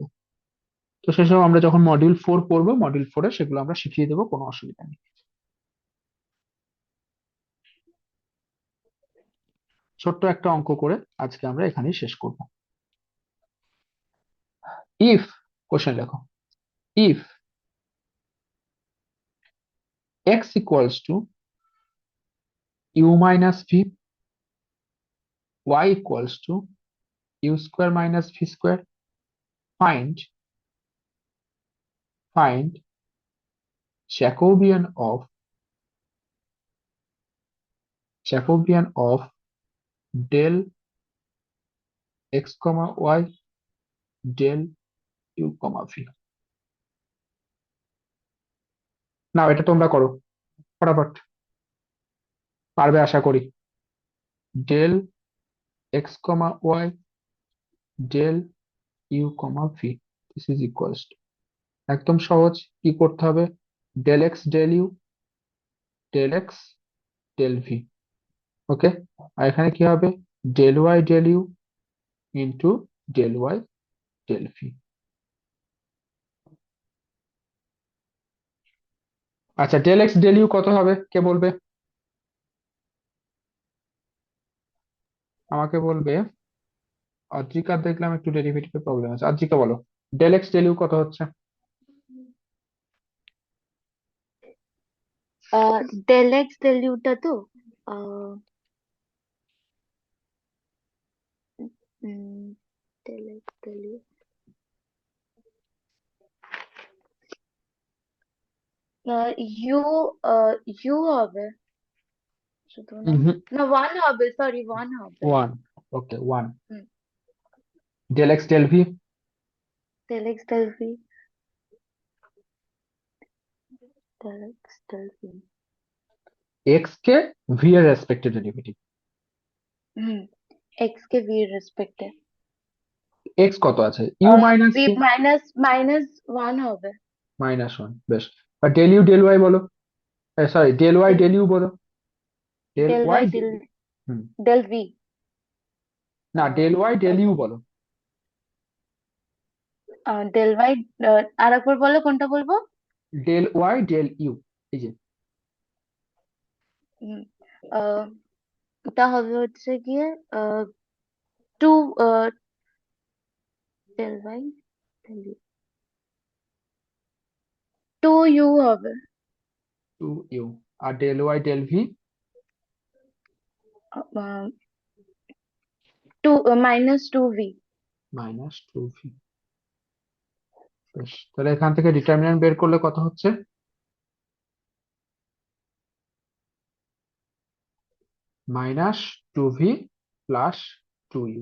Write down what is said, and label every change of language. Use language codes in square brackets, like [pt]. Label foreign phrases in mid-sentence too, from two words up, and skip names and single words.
[bn] তো সেসব আমরা যখন মডিউল 4 পড়বো, মডিউল 4-এ সেগুলো আমরা শিখিয়ে দেবো, কোনো অসুবিধা নেই। ছোট্ট একটা অঙ্ক করে আজকে আমরা এখানেই শেষ করব। [en] If, question [bn] লেখো, [en] ইফ x equals to u minus v, y equals to u square minus v square, find Jacobian of del x comma y del u comma v। [bn] নাও এটা তোমরা করো ফটাফট, পারবে আশা করি। [en] del x comma y del u comma v, this is equals to, [bn] একদম সহজ। কি করতে হবে? [en] del x del u del x del v। [bn] ওকে, আর এখানে কি হবে? [en] del y del u ইন্টু del y del v। [bn] আচ্ছা, [en] del x del u [bn] কত হবে কে বলবে? আমাকে বলবে। অদ্রিকা দেখলাম একটু ডেরিভেটিভের প্রবলেম আছে, অদ্রিকা বলো [en] del x del u [bn] কত হচ্ছে? [en] del x del [bn] ইউটা তো আহ, [en] del x del u u [bn] হবে শুধু না, না ওয়ান হবে, [en] sorry one [bn] হবে। 1, ওকে 1। হুম, [en] del x del v, del x del v, del x del v. [bn] x কে v এর রেসপেক্টে ডেরিভেটিভ। হুম, এক্স কে ভি এর রেসপেক্টে x কত আছে? [en] u minus [bn] ভি v, [en] minus minus one [bn] হবে। -1, বেশ। আর [en] del u del y [bn] বলো, সরি [en] del y del u [bn] বলো, del ডেল y [en] y del হুম, del v, [bn] না [en] del y del u [bn] বলো। [en] del y, [bn] আর একবার বলো কোনটা বলবো। [en] del y del u, [bn] এই যে হুম, আহ, ওটা হবে হচ্ছে গিয়ে [en] two del y del u, two u [bn] হবে। 2u। আর [en] del y del v, two minus two v. [bn] -2v। বেশ, তাহলে এখান থেকে ডিটারমিন্যান্ট বের করলে কত হচ্ছে? -2v প্লাস 2u।